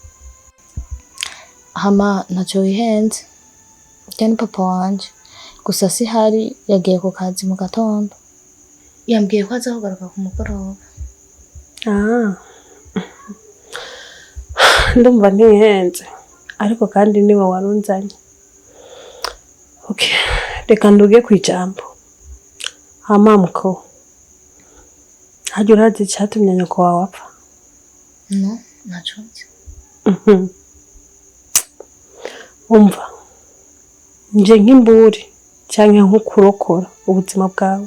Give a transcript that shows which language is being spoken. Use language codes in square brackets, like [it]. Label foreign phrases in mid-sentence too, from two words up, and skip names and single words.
[rn] Hama ntacyo wihenze, cyane papa wanje gusa si hari, yagiye ku kazi mu gatondo, yambwiye ko azahogaruka ku mugoroba. Ndumva ntihenze, ariko kandi niwe warunzanye. Okay, reka nduge kwijambo. Muko, hajya urazi icyatumye nyoko wawe apfa? No, ntacyo nzi. Umva, nje nk'imburi cyangwa nk'ukurokora ubuzima bwawe.